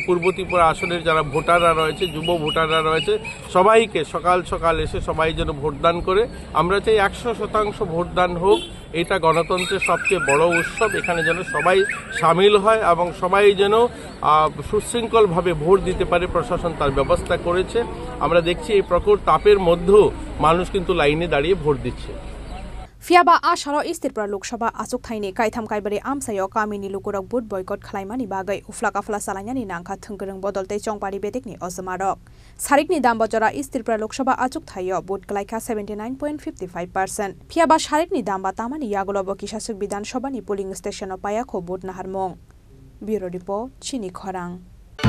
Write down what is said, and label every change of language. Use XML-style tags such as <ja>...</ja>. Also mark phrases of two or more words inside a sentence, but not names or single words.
<bn>পূর্ব ত্রিপুরা আসনের যারা ভোটাররা রয়েছে যুব ভোটাররা রয়েছে সবাইকে সকাল সকাল এসে সবাই যেন ভোটদান করে আমরা চাই 100% ভোটদান হোক এটা গণতন্ত্রের সবচেয়ে বড় উৎসব এখানে যেন সবাই সামিল হয় এবং সবাই যেন সুশৃঙ্খলভাবে ভোট দিতে পারে প্রশাসন তার ব্যবস্থা করেছে আমরা দেখছি এই প্রখর তাপের মধ্যেও মানুষ কিন্তু লাইনে দাঁড়িয়ে ভোট দিচ্ছে</bn> <trp>Fiaba ashalo East Tripura Lok Sabha asuk thaini kaitham kaibari amsayo kamini lukurok boot boycott khlaimani bagai uflaka fla salanyani nangkha thungkurung bodolte chongpari betekni osmarok sarikni dam bojora East Tripura Lok Sabha asuk thayo boot klaikha 79.55% Fiaba sarikni dam ba tamani yagulobo kisasuk bidan sabani</trp> <en>polling station</en> <trp>opaya kho boot naharmong</trp> <en>Bureau Report</en> <trp>Chini Khorang</trp>